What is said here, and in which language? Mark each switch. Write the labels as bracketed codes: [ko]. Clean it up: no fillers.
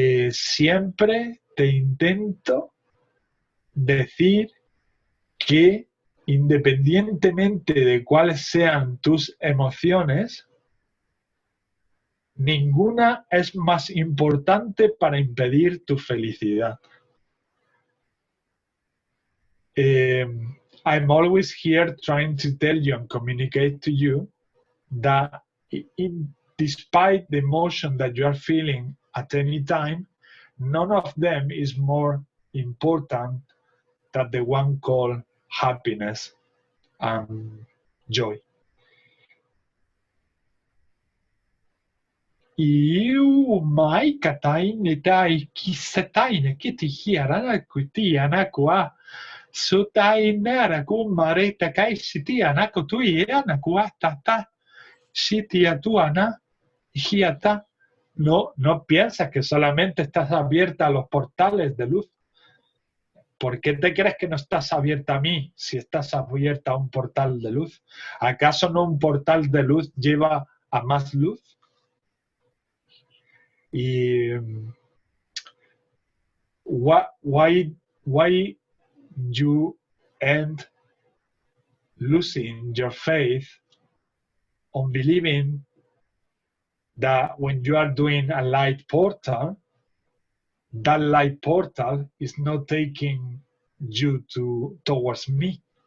[es] Siempre te intento decir que independientemente de cuáles sean tus emociones, ninguna es más importante para impedir tu felicidad. [en] I'm always here trying to tell you and communicate to you that despite the emotion that you are feeling at any time, none of them is more important than the one called happiness and joy. Iu mai kataine tai kisataine kiti hiarana kuti anakua sutaine araku mareta kai siti anako tui anakua tata siti atuana hiata. [es] No piensas que solamente estás abierta a los portales de luz. ¿Por qué te crees que no estás abierta a mí si estás abierta a un portal de luz? ¿Acaso no un portal de luz lleva a más luz? [en] Y why you end losing your faith on believing that when you are doing a light portal, that light portal is not taking you towards me?